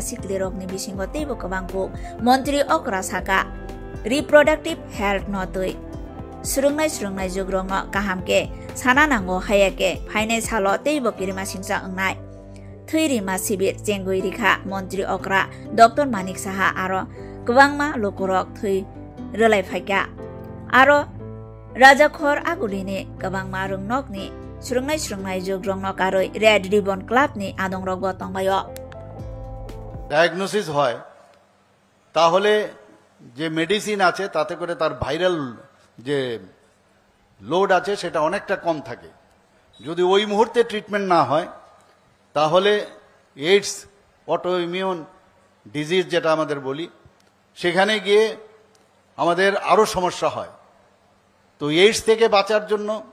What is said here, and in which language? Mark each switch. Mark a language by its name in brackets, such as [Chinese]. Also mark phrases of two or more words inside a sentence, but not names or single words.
[Kok Borok] sikli rok ni bisingo teibo kebangku mantri okra saka [English] reproductive health [Kok Borok] no tui surungnai jogrongo kahamke sana nango hayake phainai salo teibo kirima singsa angnai thuirima sibir chengui rikha mantri okra dr manik saha aro Kubangma lokorok thui relai phaika aro raja khor agulini kubangma rungnok ni surungnai jogrong no karoi red ribbon club ni adong rok tongbayo [Bangla] ডায়াগনোসিস হয় তাহলে যে মেডিসিন আছে তাতে করে তার ভাইরাল যে লোড আছে সেটা অনেকটা কম থাকে যদি ওই মুহূর্তে ট্রিটমেন্ট না হয় তাহলে এইডস অটোইমিউন ডিজিজ যেটা আমাদের বলি সেখানে গিয়ে আমাদের আরো সমস্যা হয় তো এইডস থেকে বাঁচার জন্য